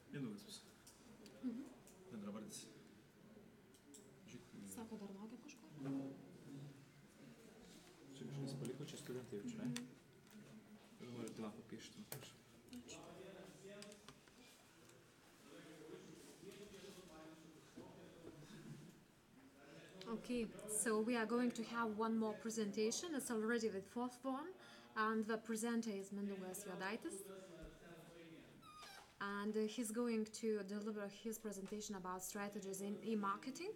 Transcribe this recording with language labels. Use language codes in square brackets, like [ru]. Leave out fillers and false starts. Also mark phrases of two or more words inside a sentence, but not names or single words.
[lt] Mindaugas visą. Bendravardis. Sako, dar laukia kažko? Čia kažkas paliko, čia studentai jau čia, ne? Ir noriu tą papiešti. Ačiū. [en] Okay, so we are going to have one more presentation. It's already the fourth one, and the presenter is Mindaugas Jodaitis. And he's going to deliver his presentation about strategies in e-marketing.